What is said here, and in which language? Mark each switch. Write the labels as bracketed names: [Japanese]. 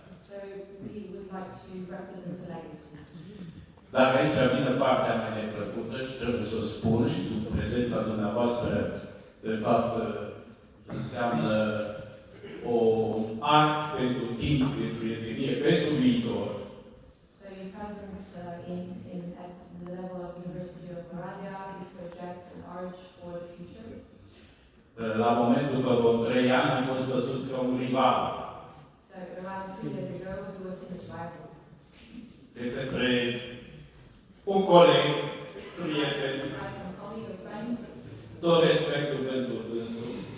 [English] So we would like to represent a legacy. [Romanian] Dar aici vine partea mai neplăcută și trebuie să o spun și prezența dumneavoastră, de fapt, înseamnă o art pentru timp, pentru prietenie, pentru viitor. [English] So your presence at the level of University of Oradea, it projects an arch for the future. [Romanian] La momentul că vreo 3 ani am fost văzuți ca un rival. [English] So around 3 years ago, we were seen as rivals. [Romanian] De către un coleg, prieten, [English] As a colleague, a friend, [Romanian] tot respectul pentru dânsul.